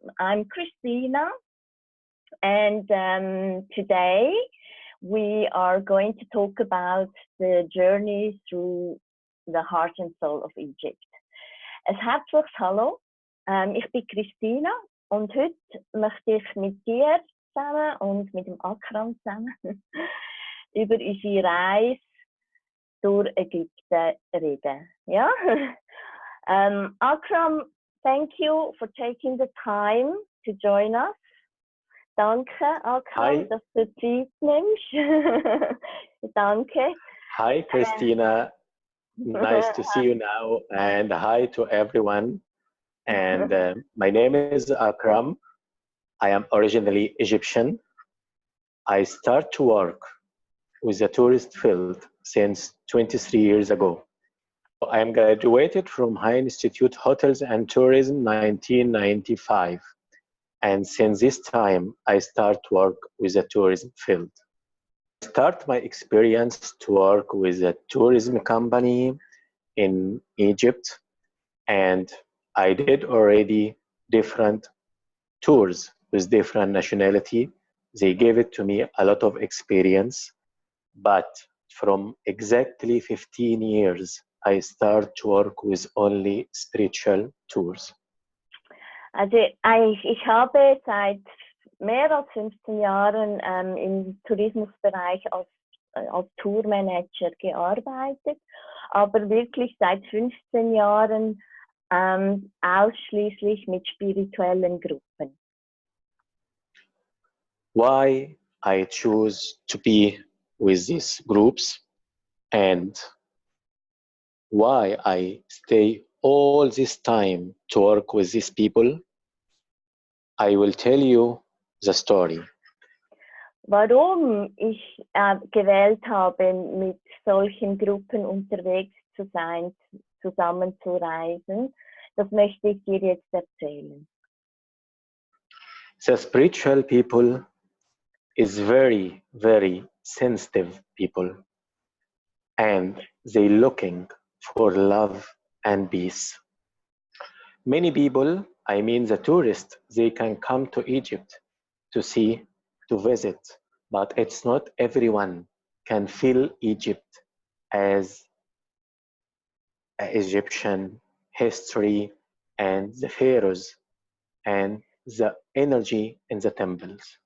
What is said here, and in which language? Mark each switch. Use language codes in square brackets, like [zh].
[en] I'm Cristina, and today we are going to talk about the journey through the heart and soul of Egypt. [de] Ein herzliches Hallo, ich bin Cristina und heute möchte ich mit dir zusammen und mit dem Akram zusammen über unsere Reise durch Ägypten reden. Ja? [en] Akram, thank you for taking the time to join us. [de] Danke, Akram, dass du Zeit nimmst. Danke. [en] Hi, Cristina. Nice to see you now. And hi to everyone. And my name is Akram. I am originally Egyptian. I start to work with the tourist field since 23 years ago. I am graduated from High Institute Hotels and Tourism 1995. And since this time, I start work with the tourism field. I start my experience to work with a tourism company in Egypt, and I did already different tours with different nationality. They gave it to me a lot of experience, but from exactly 15 years, I start to work with only spiritual tours. [de] Also ich habe seit mehr als 15 Jahren im Tourismusbereich als Tourmanager gearbeitet, aber wirklich seit 15 Jahren ausschließlich mit spirituellen Gruppen. [en] Why I choose to be with these groups and why I stay all this time to work with these people, I will tell you the story. [de] Warum ich gewählt habe, mit solchen Gruppen unterwegs zu sein, zusammen zu reisen, das möchte ich dir jetzt erzählen. [en] The spiritual people is very, very sensitive people, and they looking for love and peace. Many people, I mean the tourists, they can come to Egypt to see, to visit, but it's not everyone can feel Egypt as Egyptian history and the pharaohs and the energy in the temples.